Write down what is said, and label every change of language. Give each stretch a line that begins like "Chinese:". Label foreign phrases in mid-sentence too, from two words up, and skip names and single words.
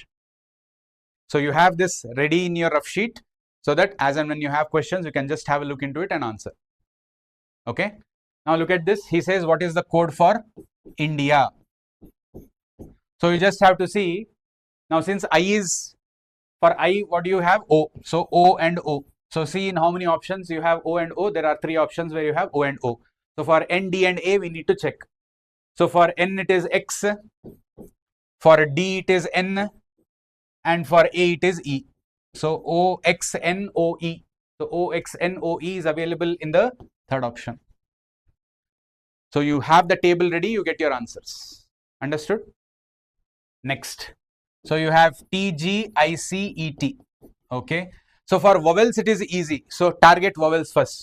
English: So you have this ready in your rough sheet so that as and when you have questions, you can just have a look into it and answer. Okay. Now look at this. He says, what is the code for India? So you just have to see. Now since I is, for I, what do you have? O. So O and O. So see in how many options you have O and O. There are 3 options where you have O and O. So for N, D and A, we need to check. So for N, it is X. For D, it is N. And for A, it is E. So O, X, N, O, E. So O, X, N, O, E is available in the third option. So you have the table ready, you get your answers. Understood? Next. So you have TG ICET. Okay. So for vowels, it is easy. So target vowels first.